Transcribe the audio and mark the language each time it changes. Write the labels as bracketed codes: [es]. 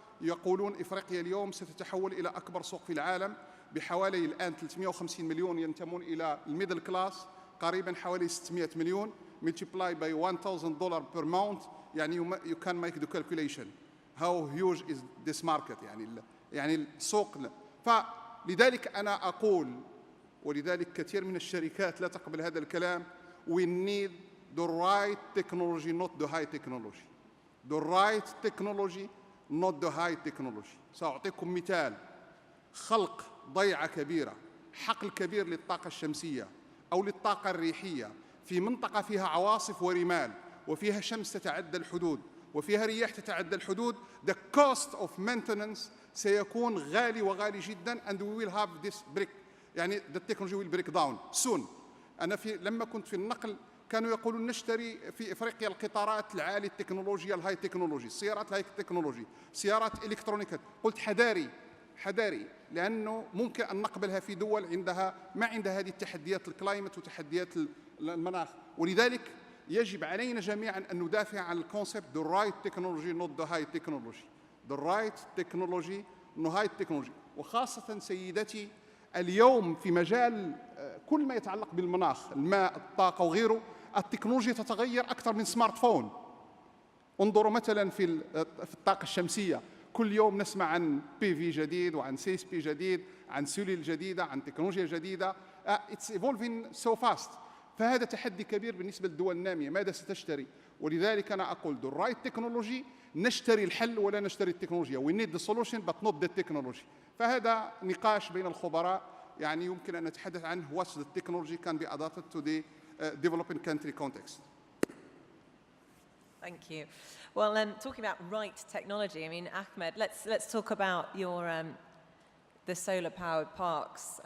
[ar] يقولون إفريقيا اليوم ستتحول إلى أكبر سوق في العالم بحوالي الآن 350 مليون ينتمون إلى الميدل كلاس، قريبا حوالي 600 مليون [en] multiply by $1,000 per month، [ar] يعني [en] you can make the calculation how huge is this market، [ar] يعني السوق. فلذلك أنا أقول، ولذلك كثير من الشركات لا تقبل هذا الكلام، [en] we need the right technology not the high technology، the right technology not the high technology. [ar] سأعطيكم مثال: خلق ضيعة كبيرة، حقل كبير للطاقة الشمسية أو للطاقة الريحية في منطقة فيها عواصف ورمال وفيها شمس تتعدى الحدود وفيها رياح تتعدى الحدود، [en] the cost of maintenance [ar] سيكون غالي وغالي جدا [en] and we will have this break، [ar] يعني [en] the technology will break down soon. [ar] أنا لما كنت في النقل كانوا يقولون نشتري في إفريقيا القطارات العالي التكنولوجيا الهاي تكنولوجي، السيارات الهاي تكنولوجي، سيارات إلكترونيكات. قلت حذاري، لأنه ممكن أن نقبلها في دول ما عندها هذه التحديات الكلايمت وتحديات المناخ. ولذلك يجب علينا جميعا أن ندافع عن الكونسبت [en] the right technology not the high technology، the right technology not high technology. [ar] وخاصة سيدتي اليوم في مجال كل ما يتعلق بالمناخ، الماء، الطاقة وغيره، التكنولوجيا تتغير أكثر من سمارت فون. انظروا مثلا في الطاقة الشمسية، كل يوم نسمع عن PV جديد وعن CSP جديد، عن سوليل جديدة، عن تكنولوجيا جديدة. [en] It's evolving so fast. [ar] فهذا تحدي كبير بالنسبة للدول النامية، ماذا ستشتري؟ ولذلك أنا أقول [en] the right technology، [ar] نشتري الحل ولا نشتري التكنولوجيا. [en] we need the solution but not the technology. [ar] فهذا نقاش بين الخبراء يعني يمكن أن نتحدث عنه [en] what the technology can be adapted to the developing country context. Thank you. Well, talking about right technology, I mean, Ahmed, let's talk about your the solar-powered parks.